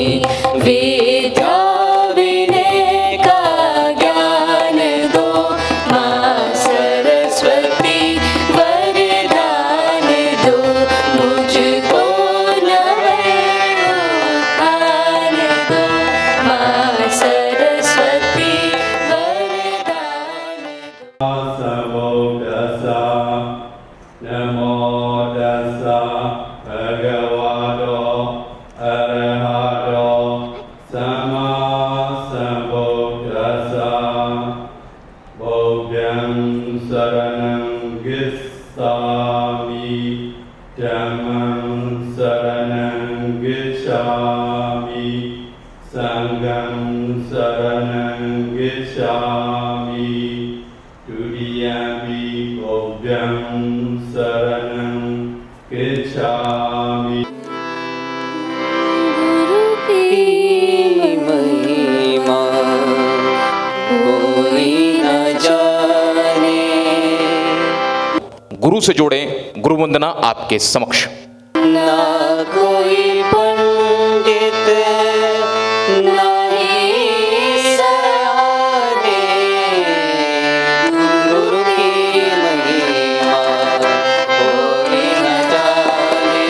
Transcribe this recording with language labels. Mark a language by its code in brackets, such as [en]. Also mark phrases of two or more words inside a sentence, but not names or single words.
[hi] विद्या विनय का ज्ञान दो माँ सरस्वती वरदान दो मुझको, नवोत्थान दो माँ सरस्वती वरदान दो। [pi] नमो तस्सा भगवतो अरहतो सम्मा सम्बुद्धिस्सा। बुद्धं शरणं गच्छामि, धम्मं शरणं गच्छामि, संघं शरणं गच्छामि, तुरीयम्पि बुद्धं शरणं गच्छामि। [hi] गुरु की महिमा कोई न जाने। गुरु से जोड़ें गुरु वंदना आपके समक्ष। ना कोई पंडित ना ही सयाने, गुरु की महिमा कोई न जाने।